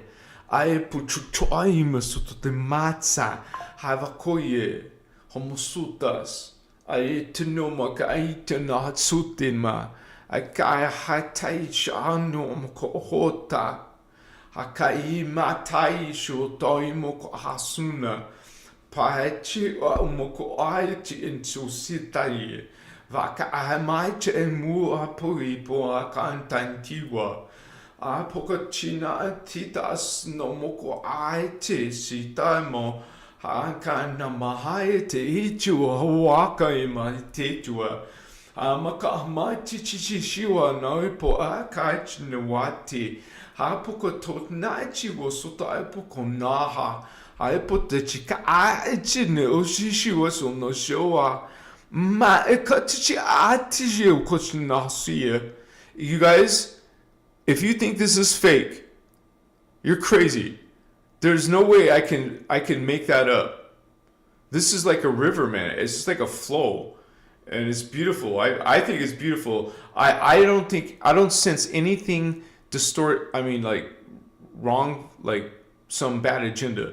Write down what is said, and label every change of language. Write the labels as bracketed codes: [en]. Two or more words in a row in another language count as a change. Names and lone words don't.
[en] I puchutoai masuto matza havakoye homosutas. I tenomaka aitana hatsutinma. Akai hatai shano moko hota. Hakai matai shotoi moko hasuna. Pahechi moko aiti insusitai. Vaka ahamaite emu apui po akantantiwa. Apokachina titas no moko aite sitamo. Hakana mahaite ichua waka ima tetua. Maka mati chichishiwa no po akach nwati. Hapoko totnachi wo sota epoko naha. Aepo te chika aichi ne oshishi wa sono showa. Ma ekatichi atishi ukochinasia. You guys, if you think this is fake, you're crazy. There's no way I can make that up. This is like a river, man. It's just like a flow. And it's beautiful. I think it's beautiful. I don't sense anything like wrong, like some bad agenda.